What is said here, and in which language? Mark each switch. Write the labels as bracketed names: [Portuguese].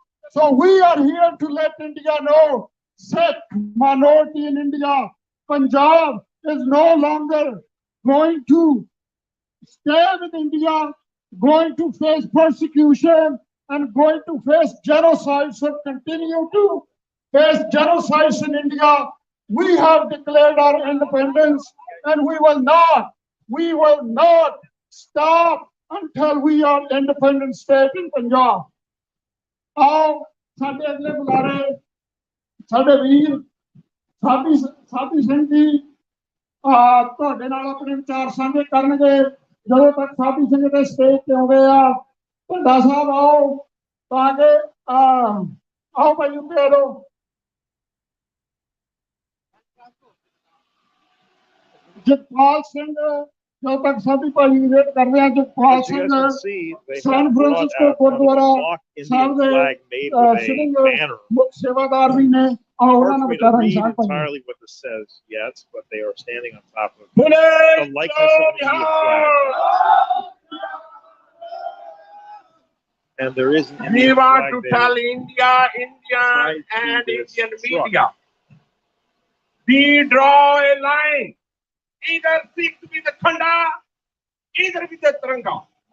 [English] So we are here to let India know, Sikh minority in India, Punjab is no longer going to stay with India, going to face persecution and going to face genocide, so continue to face genocide in India. We have declared our independence and we will not stop until we are independent state in Punjab. [Punjabi] Aao, ਸਾਡੇ ਅਗਲੇ ਬੁਲਾਰੇ ਸਾਡੇ ਵੀਰ ਸਾਥੀ ਸਿੰਘ ਜੀ ਤੁਹਾਡੇ ਨਾਲ ਆਪਣੇ ਵਿਚਾਰ ਸਾਂਝੇ ਕਰਨਗੇ। ਜਦੋਂ ਤੱਕ ਸਾਧੂ ਸਿੰਘ ਦੇ ਸਟੇਜ ਤੇ ਆਉਂਦੇ ਆ ਢੰਡਾ ਸਾਹਿਬ ਆਓ ਤਾਂ ਕਿ ਆਓ ਭਾਈ ਉੱਤੇ ਆ ਜਾਓ। ਜਗਪਾਲ ਸਿੰਘ ਜਦੋਂ ਤੱਕ ਸਾਧੂ ਭਾਈ ਵੇਟ ਕਰ ਰਹੇ ਆ। ਜਗਪਾਲ ਸਿੰਘ ਸੈਨ ਫਰਾਂਸਿਸਕੋ ਗੁਰਦੁਆਰਾ ਸਾਹਿਬ ਦੇ ਸਿਟਿੰਗ ਮੁੱਖ ਸੇਵਾਦਾਰ ਵੀ ਨੇ। [English] Hard for me to read entirely what this says yet, but they are standing on top of the likeness of the India flag. And there is an Indian we want flag to there. tell India and Indian media, we draw a line, either stick with the Khanda, either with the Tiranga.